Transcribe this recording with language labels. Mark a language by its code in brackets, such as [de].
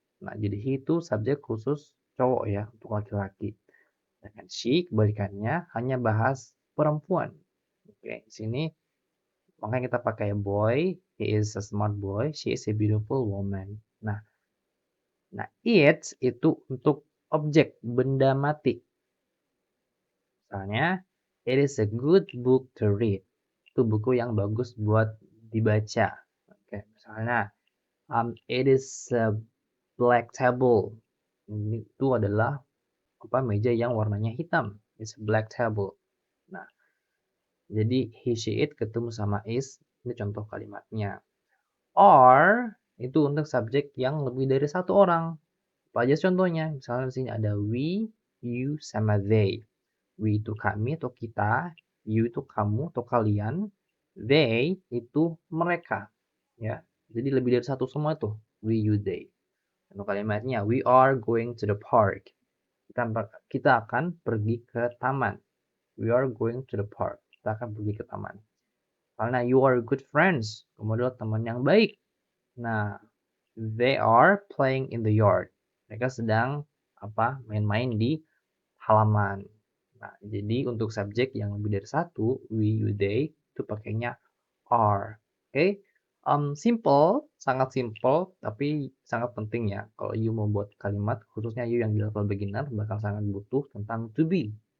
[id] Nah, jadi he itu subjek khusus cowok ya, untuk laki-laki. Dengan she kebalikannya hanya bahas perempuan. Oke, di sini makanya kita pakai boy, [en] he is a smart boy, she is a beautiful woman. [id] Nah, it itu untuk objek benda mati. [en] Misalnya, it is a good book to read. [id] Itu buku yang bagus buat dibaca. Oke, misalnya, [en] it is a black table. [id] Ini itu adalah meja yang warnanya hitam. [en] It's a black table. [id] Nah, jadi he, she, it ketemu sama is. Ini contoh kalimatnya. Are itu untuk subjek yang lebih dari satu orang. Apa aja contohnya? Misalnya di sini ada we, you, sama they. We itu kami atau kita, you itu kamu atau kalian, they itu mereka, ya. Jadi lebih dari satu semua tuh, we, you, they. [en] Untuk kalimatnya, we are going to the park. [id] Kita akan pergi ke taman. [en] We are going to the park. [id] Kita akan pergi ke taman. Karena [en] you are good friends. [id] Kamu adalah teman yang baik. [en] Nah, they are playing in the yard. [id] Mereka sedang main-main di halaman. Nah, jadi untuk subjek yang lebih dari satu, we, you, they, itu pakainya are. Oke? Simple, sangat simple, tapi sangat penting ya. Kalau you mau buat kalimat, khususnya you yang di level beginner, bakal sangat butuh tentang to be.